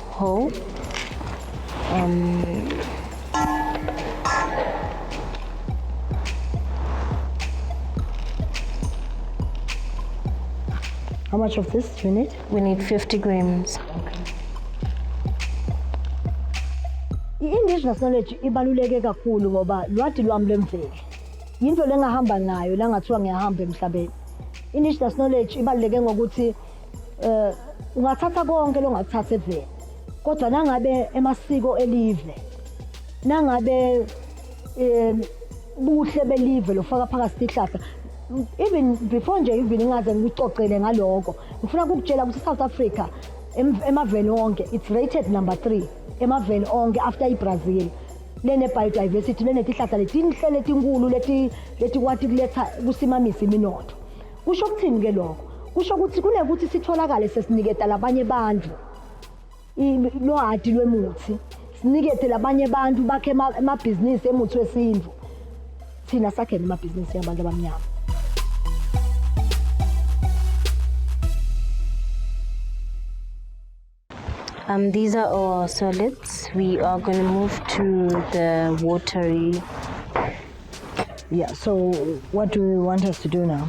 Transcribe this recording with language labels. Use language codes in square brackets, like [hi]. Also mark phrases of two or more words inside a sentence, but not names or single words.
[en] How much of this do you need? We need 50 grams. I-indigenous knowledge [ss] ibaluleke kakhulu ngoba lwadi lwami lwemvelo. Yinto lengahamba nayo la ngathiwa ngiyahamba emhlabeni. [en] Indigenous knowledge [ss] ibaluleke ngokuthi ungathatha konke longathatha eveni. Kodwa nangabe emasiko elive. Nangabe buhle belive lofaka phakathi isihlahla. [en] Even before [ss] nje even ingaze ngikuxoxele ngaloko ngifuna ukukutshela ukuthi South Africa emaveni onke [en] it's rated number 3 [ss] emaveni onke after iBrazil lene biodiversity lene tihlahla letinhle letinkulu leti kwathi kuletha kusimamisa iminotho. Kusho ukuthini ke lokho? Kusho ukuthi kunekuthi sitholakale sesiniketa labanye bantu lo hati lwemuthi sinikete labanye bantu bakhe amabhizinisi emuthi wesintu thina sakhele amabhizinisi yabantu abamnyama. [en] These are our solids. We are going to move to the watery. Yeah, so what do you want us to do now?